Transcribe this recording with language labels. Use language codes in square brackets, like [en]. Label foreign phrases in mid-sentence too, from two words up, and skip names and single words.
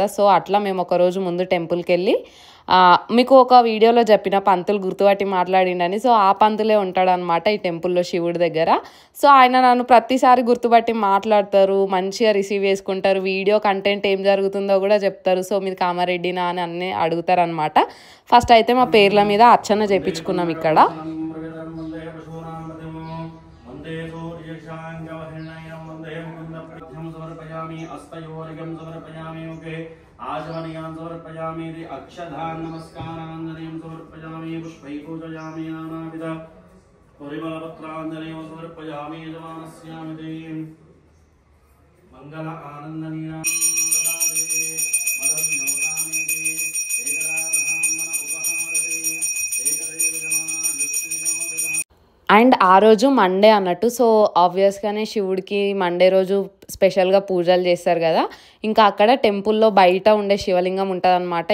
[te] సో అట్లా మేము ఒక రోజు ముందు టెంపుల్కి వెళ్ళి, మీకు ఒక వీడియోలో చెప్పిన పంతులు గుర్తుపట్టి మాట్లాడిండని, సో ఆ పంతులే ఉంటాడనమాట ఈ టెంపుల్లో శివుడి దగ్గర. సో ఆయన నన్ను ప్రతిసారి గుర్తుపట్టి మాట్లాడతారు, మంచిగా రిసీవ్ చేసుకుంటారు, [en] video content [te] ఏం జరుగుతుందో కూడా చెప్తారు. సో మీరు కామారెడ్డినా అని అన్నీ అడుగుతారనమాట. ఫస్ట్ అయితే మా పేర్ల మీద అర్చన చేయించుకున్నాం ఇక్కడ. [sa] आचमनीयान् समर्पयामि अक्षधान् नमस्काराञ्जलिं समर्पयामि पुष्पैः पूजयामि नानाविध परिमलपत्राञ्जलिं समर्पयामि यजमानस्यामिति मङ्गल आनन्दनीनां [te] అండ్ ఆ రోజు మండే అన్నట్టు. సో ఆబ్వియస్గానే శివుడికి మండే రోజు స్పెషల్గా పూజలు చేస్తారు కదా. ఇంకా అక్కడ టెంపుల్లో బయట ఉండే శివలింగం ఉంటుందన్నమాట.